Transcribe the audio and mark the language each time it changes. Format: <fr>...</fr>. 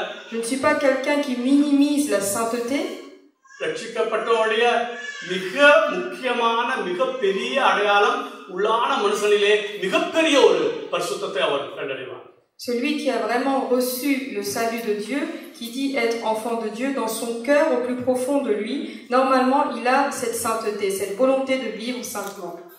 <fr>Je ne suis pas quelqu'un qui minimise la sainteté.</fr> <ta>ரட்சிக்கப்பட்டோடைய மிக முக்கியமான மிகப்பெரிய அடையாளம் உள்ளான மனுஷனிலே மிகப்பெரிய ஒரு பரிசுத்தத்தை அவர் கண்டடைவார்.</ta> <fr>Celui qui a vraiment reçu le salut de Dieu, qui dit être enfant de Dieu, dans son cœur au plus profond de lui, normalement il a cette sainteté, cette volonté de vivre saintement.</fr>